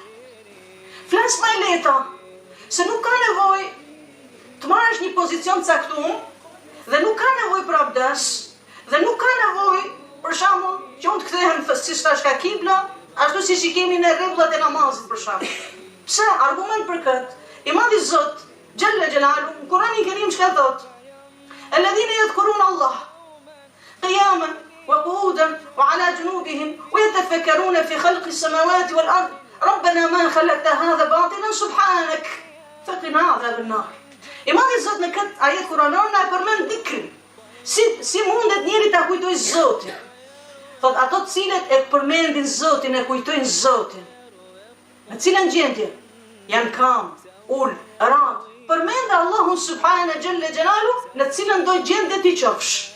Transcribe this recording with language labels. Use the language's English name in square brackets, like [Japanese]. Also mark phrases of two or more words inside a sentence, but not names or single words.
[Albanian] Flas më e lehta, se nuk ka nevojë të marrësh një pozicion të caktuar dhe nuk ka nevojë për abdes, dhe nuk ka nevojë, për shembull, që unë të kthehem siç tash ka kibla, ashtu siç i kemi në rregullat e namazit për shembull. Pse? Argument për këtë. I Madhi Zot, [Arabic] جل جلاله, [Albanian] në Kur'anin Kerim çka thotë? [Arabic] الذين يذكرون الله قياما وقعودا وعلى جنوبهم ويتفكرون في خلق السماوات والأرض. ربنا ما خلقت هذا باطلا سبحانك فقنا عذاب النار. [Albanian] I Madhi Zot në këtë ajet kuranor na përmend dhikrin. Si mundet njëri ta kujtojë Zotin? Thot ato të cilët e përmendin Zotin, e kujtojnë Zotin. Në cilën gjendje? Janë kam, ul, rat. Përmendë Allahun [Arabic] سبحانه جل جلاله [Albanian] në cilën do gjendje ti qofsh.